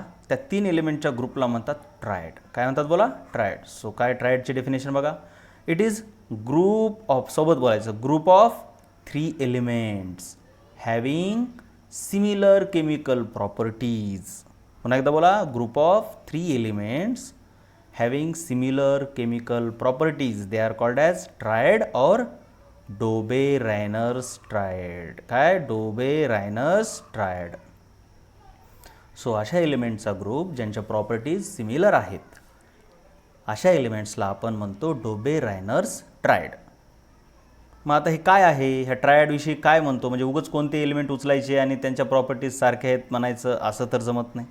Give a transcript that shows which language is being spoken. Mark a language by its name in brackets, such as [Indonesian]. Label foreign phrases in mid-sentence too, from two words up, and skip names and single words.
[Marathi] त्या 3 एलिमेंटच्या ग्रुपला म्हणतात ट्रायड. काय म्हणतात बोला? ट्रायड. सो काय ट्रायडची डेफिनेशन बघा. [English] it is group of, [Marathi] सोबत बोलायचं, [English] group of 3 elements having similar chemical properties. [Marathi] पुन्हा एकदा बोला. [English] group of 3 elements having similar chemical properties. They are called as triad or Dobbe-Reiners triad. काय? Dobbe-Reiners triad. [Marathi] सो अशा एलिमेंटचा ग्रुप ज्यांच्या [English] properties similar [Marathi] आहेत अशा एलिमेंट्सला आपण म्हणतो डोबे-रायनर्स ट्रायड. मग आता हे काय आहे? ह्या ट्रायडविषयी काय म्हणतो? म्हणजे उगाच कोणते एलिमेंट उचलायचे आणि त्यांच्या प्रॉपर्टीज सारख्या आहेत म्हणायचं असं तर जमत नाही.